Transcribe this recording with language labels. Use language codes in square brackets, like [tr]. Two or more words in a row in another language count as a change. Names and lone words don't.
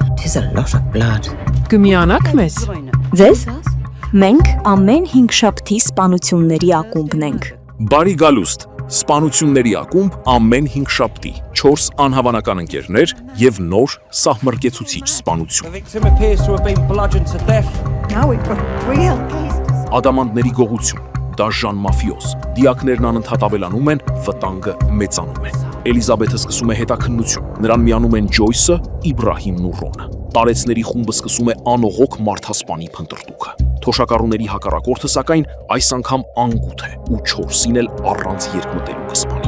[en] is a lot of blood. [hy] Կմիանաք մեզ։ Ձեզ։ Մենք ամեն 5 շաբթի սպանությունների ակումբն ենք։ Բարի գալուստ, սպանությունների ակումբ ամեն 5 շաբթի, 4 անհավանական ընկերներ եւ նոր սահմռկեցուցիչ սպանություն։ [en] victim appears to have been bludgeoned to death. Now we've got real cases. [hy] Ադամանդների գողություն, դաժան մաֆիոզ, դիակներն անընդհատ ավելանում են, վտանգը մեծանում է։ Էլիզաբեթը սկսում է հետաքննություն, նրան միանում են Ջոյսը, Իբրահիմն ու Ռոնը։ Տարեցների խումբը սկսում է անողոք մարդասպանի փնտրտուքը։ Թոշակառուների հակառակորդը սակայն այս անգամ անգութ է ու 4-ին էլ առանց երկմտելու կսպանի։